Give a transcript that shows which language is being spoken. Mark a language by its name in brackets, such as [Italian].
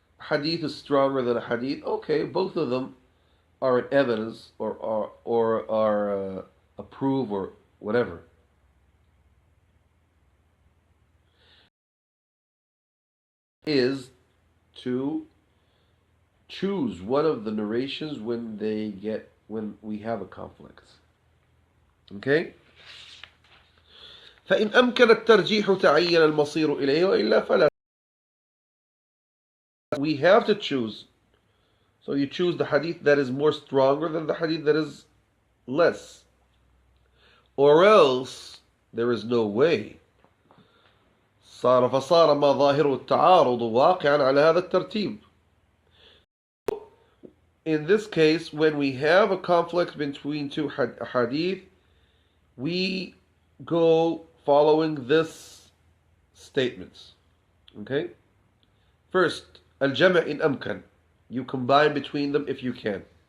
[English] Hadith is stronger than a hadith. Okay, both of them are an evidence or are a proof or whatever. Is to choose one of the narrations when we have a conflict. Okay? [Arabic] فإن أمكن الترجيح تعين المصير إليه وإلا فلا. [English] We have to choose. So you choose the hadith that is more stronger than the hadith that is less. Or else there is no way. [Arabic] فصار ما ظاهره التعارض واقعا على هذا الترتيب. [English] in this case, when we have a conflict between two hadith, we go following this statements. Okay? First, al-jama' in amkan. You combine between them if you can.